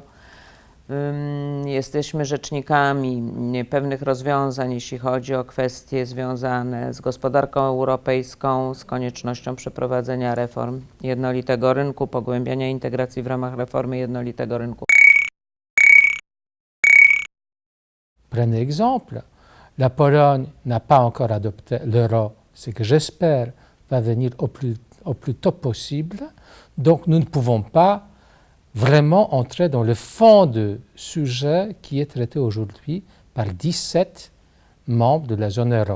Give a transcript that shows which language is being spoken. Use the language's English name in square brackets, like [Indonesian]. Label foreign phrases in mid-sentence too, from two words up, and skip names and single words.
[Polish] Jesteśmy rzecznikami pewnych rozwiązań, jeśli chodzi o kwestie związane z gospodarką europejską, z koniecznością przeprowadzenia reform jednolitego rynku, pogłębiania integracji w ramach reformy jednolitego rynku. [French] Prenez exemple, la Pologne n'a pas encore adopté l'euro, ce que j'espère va venir au plus tôt possible, donc nous ne pouvons pas vraiment entrer dans le fond du sujet qui est traité aujourd'hui par 17 membres de la zone euro.